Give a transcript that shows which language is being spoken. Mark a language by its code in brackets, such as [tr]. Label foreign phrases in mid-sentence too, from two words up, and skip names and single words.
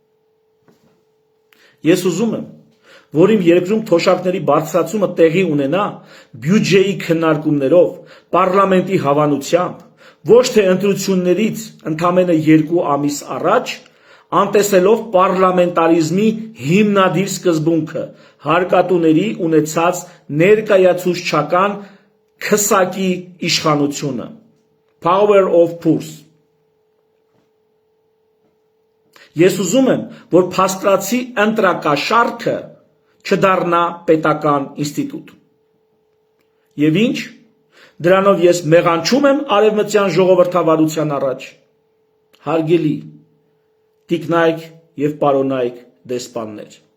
[hy] Ես ուզում եմ, որ իմ երկրում թոշակների բարձրացումը տեղի ունենա բյուջեի քննարկումներով, պարլամենտի հավանությամբ, ոչ թե ընտրություններից ընդամենը 2 ամիս առաջ, անտեսելով պարլամենտարիզմի հիմնադիր սկզբունքը, հարկատուների ունեցած ներկայացուցչական քսակի իշխանությունը, [en] power of purse։ [hy] Ես ուզում եմ, որ փաստացի ընտրակաշառքը չդառնա պետական ինստիտուտ։ Եվ ինչ, դրանով ես մեղանչում եմ արևմտյան ժողովրդավարության առաջ։ Հարգելի տիկնայք եւ պարոնայք դեսպաններ։